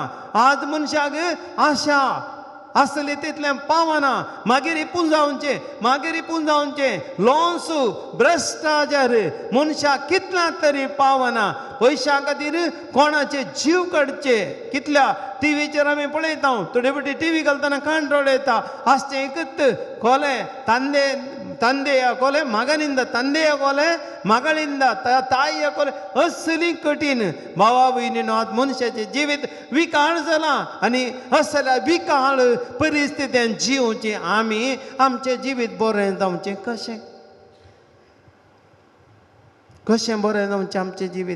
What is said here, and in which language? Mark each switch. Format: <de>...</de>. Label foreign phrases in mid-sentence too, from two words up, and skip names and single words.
<kok>आज मनशाक आशा आसली तितलें पावना, मागीर पुंजावचे लोन्स, भ्रश्टाचार, मनशाक कितल्या तरी पावना. पयशां खातीर कोणाचे जीव काडचे. कितल्या टीव्हीचेर आमी पळयता, थोडे फावटी टीव्ही घालतना कांटोळ येता, आसचें एकच कोले</kok> <kn>ತಂದೆಯ ಕೊಲೆ ಮಗನಿಂದ, ತಂದೆಯ ಕೊಲೆ ಮಗಳಿಂದ, ತಾಯಿಯ ಕೊಲೆ</kn> <kok>असली कठीण. भावा भयणीनो, आज मनशाचें जिवीत विकाळ जालां आनी असल्या विकाळ परिस्थितींत जिवचें आमी आमचें जिवीत बरें जावचें कशें? कशें बरें जावचें आमचें जिवीत?</kok>